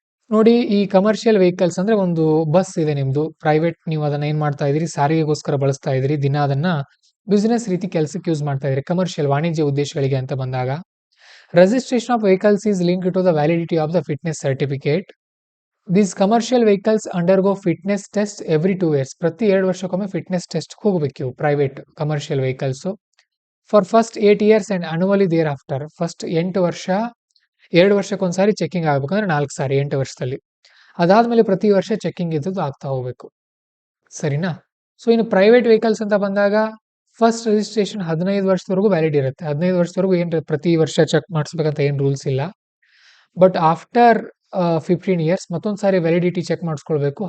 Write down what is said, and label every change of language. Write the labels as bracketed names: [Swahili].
[Kannada] ನೋಡಿ, ಈ commercial vehicles ಅಂದ್ರೆ ಒಂದು ಬಸ್ ಇದೆ ನಿಮ್ದು ಪ್ರೈವೇಟ್, ನೀವು ಅದನ್ನ ಏನ್ ಮಾಡ್ತಾ ಇದೀರಿ, ಸಾರಿಗೆಗೋಸ್ಕರ ಬಳಸ್ತಾ ಇದೀರಿ, ದಿನ ಅದನ್ನ ಬಿಸಿನೆಸ್ ರೀತಿ ಕೆಲಸಕ್ಕೆ ಯೂಸ್ ಮಾಡ್ತಾ ಇದೀರಿ, ಕಮರ್ಷಿಯಲ್ ವಾಣಿಜ್ಯ ಉದ್ದೇಶಗಳಿಗೆ ಅಂತ ಬಂದಾಗ [English] registration of vehicles is linked to the validity of the fitness certificate. These commercial vehicles undergo fitness test every 2 years. [Kannada] ಪ್ರತಿ 2 ವರ್ಷಕ್ಕೊಮ್ಮೆ ಫಿಟ್ನೆಸ್ ಟೆಸ್ಟ್ ಹೋಗಬೇಕು ಇವು private commercial vehicles. [English] For first 8 years and annually thereafter. [Kannada] First 8 ವರ್ಷ, 2 ವರ್ಷಕ್ಕೊಂದ್ಸಾರಿ checking ಆಗ್ಬೇಕಂದ್ರೆ 4 ಸಾರಿ 8 ವರ್ಷದಲ್ಲಿ. ಅದಾದ್ಮೇಲೆ ಪ್ರತಿ ವರ್ಷ ಚೆಕಿಂಗ್ ಇದ್ದದ್ದು ಆಗ್ತಾ ಹೋಗ್ಬೇಕು. ಸರಿನಾ? ಸೊ ಇನ್ನು ಪ್ರೈವೇಟ್ ವೆಹಿಕಲ್ಸ್ ಅಂತ ಬಂದಾಗ ಫಸ್ಟ್ ರಿಜಿಸ್ಟ್ರೇಷನ್ 15 ವರ್ಷದವರೆಗೂ ವ್ಯಾಲಿಡ್ ಇರುತ್ತೆ. 15 ವರ್ಷದವರೆಗೂ ಏನ್ ಪ್ರತಿ ವರ್ಷ ಚೆಕ್ ಮಾಡಿಸ್ಬೇಕಂತ ಏನ್ ರೂಲ್ಸ್ ಇಲ್ಲ. [English] but after 15 years [Kannada] ಮತ್ತೊಂದ್ಸಾರಿ validity check ಮಾಡಿಸ್ಕೊಳ್ಬೇಕು.